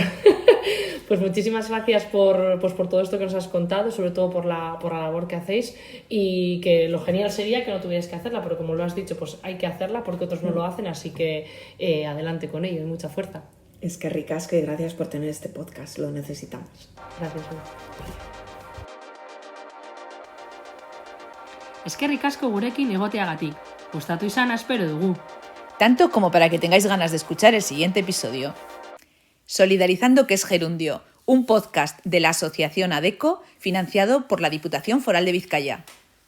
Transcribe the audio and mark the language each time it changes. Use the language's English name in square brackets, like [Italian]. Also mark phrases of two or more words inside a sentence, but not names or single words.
[Spanish] Pues muchísimas gracias por todo esto que nos has contado, sobre todo por la labor que hacéis, y que lo genial sería que no tuvierais que hacerla, pero como lo has dicho, pues hay que hacerla porque otros no lo hacen, así que adelante con ello y mucha fuerza. Es que ricasco y gracias por tener este podcast, lo necesitamos. Gracias. [Basque] Eskerrik asko gurekin egoteagatik. Gustatu izana espero dugu. [Spanish] Tanto como para que tengáis ganas de escuchar el siguiente episodio. Solidarizando que es Gerundio, un podcast de la Asociación ADECO financiado por la Diputación Foral de Vizcaya.